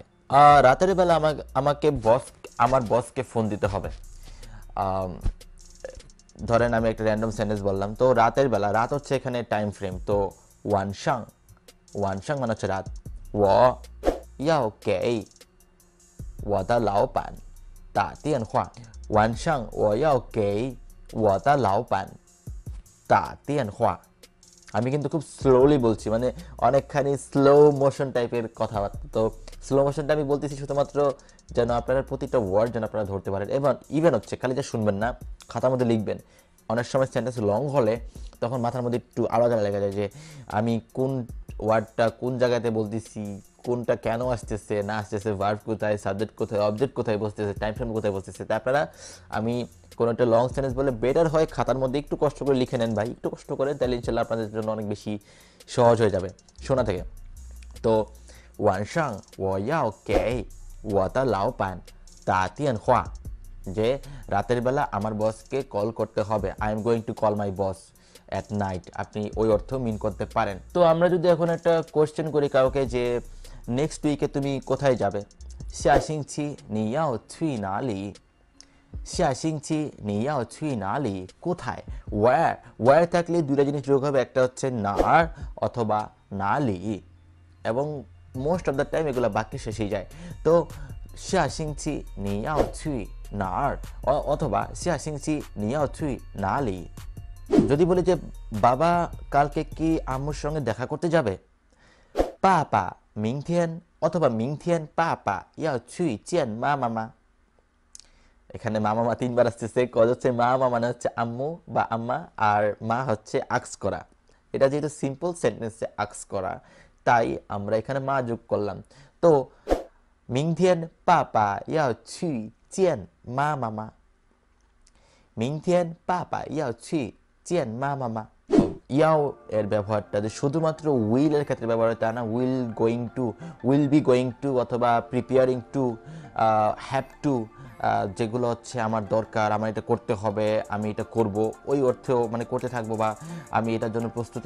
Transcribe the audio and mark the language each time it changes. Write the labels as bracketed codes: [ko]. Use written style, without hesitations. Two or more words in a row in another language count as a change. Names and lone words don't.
[bn] রাতের বেলা আমাকে আমার বসকে ফোন দিতে হবে। ধরেন আমি একটা [en] random sentence [bn] বললাম। তো রাতের বেলা, রাত হচ্ছে এখানে [en] time frame. [bn] তো ওয়ানশাং মানে হচ্ছে রাত। [zh] 我要给我的老板打电话晚上我要给我的老板打电话 [bn] আমি কিন্তু খুব স্লোলি বলছি মানে অনেকখানি [en] slow motion [bn] টাইপের কথাবার্তা তো [en] slow motion [bn] আমি বলতেছি শুধুমাত্র যেন আপনারা প্রতিটা ওয়ার্ড যেন আপনারা ধরতে পারেন এবং ইভেন হচ্ছে খালি যা শুনবেন না খাতার মধ্যে লিখবেন অনেক সময় [en] sentence long [bn] হলে তখন মাথার মধ্যে একটু আলাদা লেগে যায় যে আমি কোন ওয়ার্ডটা কোন জায়গাতে বলতেছি কোনটা কেন আসতেছে না আসতেছে ভার্ব কোথায় সাবজেক্ট কোথায় অবজেক্ট কোথায় বসতেছে [en] time frame [bn] কোথায় বসতেছে তাই আপনারা আমি কোনো একটা [en] long sentence [bn] বলে বেটার হয় খাতার মধ্যে একটু কষ্ট করে লিখে নেন ভাই একটু কষ্ট করে তাহলে ইনশাল্লাহ আপনাদের জন্য অনেক বেশি সহজ হয়ে যাবে শোনা থেকে তো [zh] 晚上我要给我的老板打电话 [bn] যে রাতের বেলা আমার বসকে কল করতে হবে [en] I am going to call my boss at night [bn] আপনি ওই অর্থ মিন করতে পারেন তো আমরা যদি এখন একটা কোশ্চেন করি কাউকে যে [en] next week [bn] তুমি কোথায় যাবে [zh] 下星期你要去哪里下星期你要去哪里 [bn] কোথায় where থাকলে দুইটা জিনিস যোগ হবে একটা হচ্ছে নার অথবা নালি এবং [en] most of the time [bn] এগুলো বাক্য শেষেই যায় তো [zh] 下星期你要去哪儿 [bn] অথবা [zh] 下星期你要去哪里 [bn] যদি বলি যে বাবা কালকে কি আম্মুর সঙ্গে দেখা করতে যাবে [zh] 爸爸明天 [bn] অথবা [zh] 明天爸爸要去见妈妈吗 [bn] এখানে মা মামা তিনবার আসতেছে কজ হচ্ছে মা মামা মানে হচ্ছে আম্মু বা আম্মা আর মা হচ্ছে আক্স করা এটা যেহেতু [en] simple sentence [bn] আক্স করা তাই আমরা এখানে মা যোগ করলাম তো [zh] 明天爸爸要去见妈妈吗明天爸爸要去见妈妈吗 [bn] ইয়াও এর ব্যবহারটা যে শুধুমাত্র উইল এর ক্ষেত্রে ব্যবহার হয় তা না [en] will be going to [bn] অথবা [en] preparing to have to [bn] যেগুলো হচ্ছে আমার দরকার আমার এটা করতে হবে আমি এটা করব ওই অর্থেও মানে করতে থাকবো বা আমি এটার জন্য প্রস্তুতি